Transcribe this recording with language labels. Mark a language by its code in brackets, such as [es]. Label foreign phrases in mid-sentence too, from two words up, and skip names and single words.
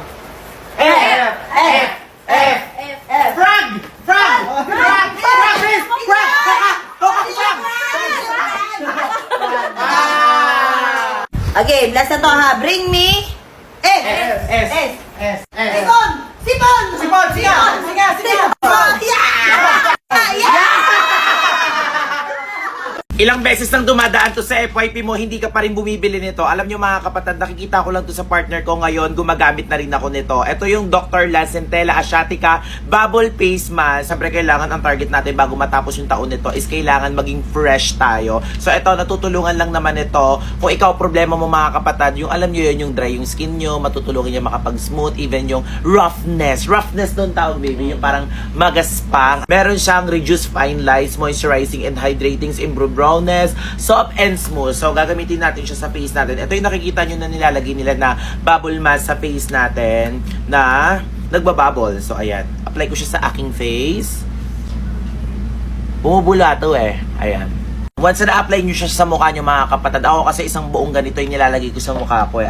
[en] F! Frog! [tl] Okay, last na to ha. [en] Bring me S! [tl] Sipon! Siga! [en] Yeah! [tl] Ilang beses nang dumadaan to sa FYP mo, hindi ka pa rin bumibili nito. Alam nyo mga kapatid, nakikita ko lang to sa partner ko ngayon, gumagamit na rin ako nito. Ito yung Dr. La Centella Asiatica Bubble Face Mask. Siyempre kailangan ang target natin bago matapos yung taon nito is kailangan maging fresh tayo. So ito, natutulungan lang naman ito. Kung ikaw problema mo mga kapatid, yung alam nyo yun, yung dry yung skin nyo, matutulungan nyo makapag-smooth, even yung roughness. Roughness doon tawag baby, yung parang magaspang. Meron siyang [en] reduce fine lines, moisturizing and hydrating, improve brownness, soft and smooth. [tl] So, gagamitin natin siya sa face natin. Ito yung nakikita nyo na nilalagay nila na [en] bubble mask [tl] sa face natin na nagbabubble. So, ayan. Apply ko siya sa aking face. Bumubula to eh. Ayan. Once na apply nyo siya sa mukha nyo mga kapatid, ako kasi isang buong ganito yung nilalagay ko sa mukha ko.